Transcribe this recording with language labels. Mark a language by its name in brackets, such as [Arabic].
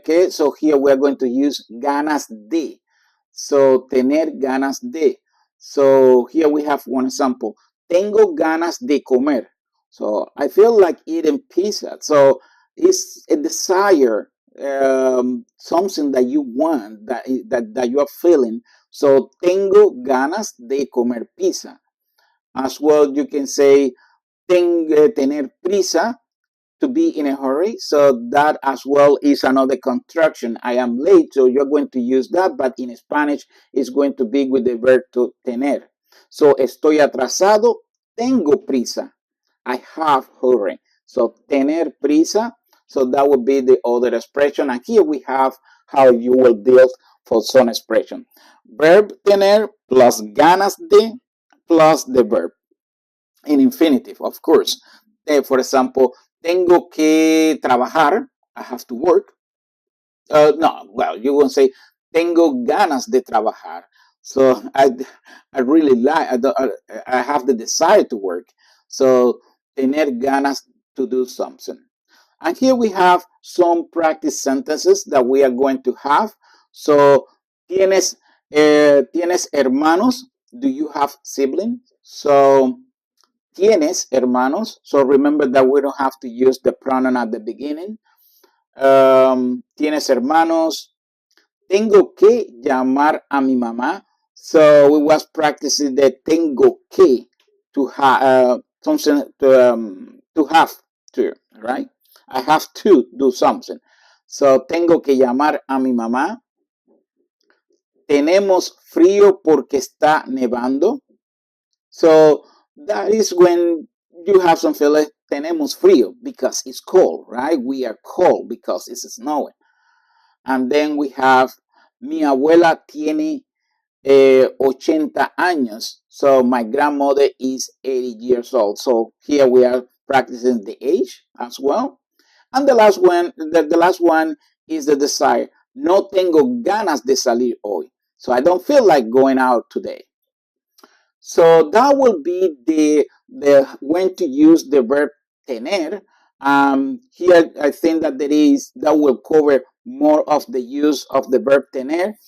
[English] So here we're going to use ganas de. So tener ganas de. So here we have one example. Tengo ganas de comer. So I feel like eating pizza. So it's a desire, something that you want, that you are feeling. [Spanish] So tengo ganas de comer pizza. [English] As well, you can say tener prisa, to be in a hurry. So that as well is another construction. I am late, so you're going to use that, but in Spanish it's going to be with the verb to tener. [Spanish] So estoy atrasado, tengo prisa. [English] I have hurry. So tener prisa. So that would be the other expression. And here we have how you will build for some expression. Verb tener plus ganas de plus the verb in infinitive, of course. [Spanish] For example, tengo que trabajar. [English] I have to work. No, well, you won't say tengo ganas de trabajar. So I really like. I have the desire to work. So tener ganas to do something. And here we have some practice sentences that we are going to have. [Spanish] So tienes hermanos. [English] Do you have siblings? So tienes hermanos. So remember that we don't have to use the pronoun at the beginning. [Spanish] Tienes hermanos. Tengo que llamar a mi mamá. [English] So we was practicing the tengo que to have something to have to, right? I have to do something. [Spanish] So tengo que llamar a mi mamá. Tenemos frío porque está nevando. [English] So that is when you have some feeling, tenemos frío, because it's cold, right? We are cold because it's snowing. [Spanish] And then we have, mi abuela tiene 80 años. [English] So my grandmother is 80 years old. So here we are practicing the age as well. And the last one is the desire. [Spanish] No tengo ganas de salir hoy. [English] So I don't feel like going out today. So that will be the when to use the verb tener. Here I think that that will cover more of the use of the verb tener.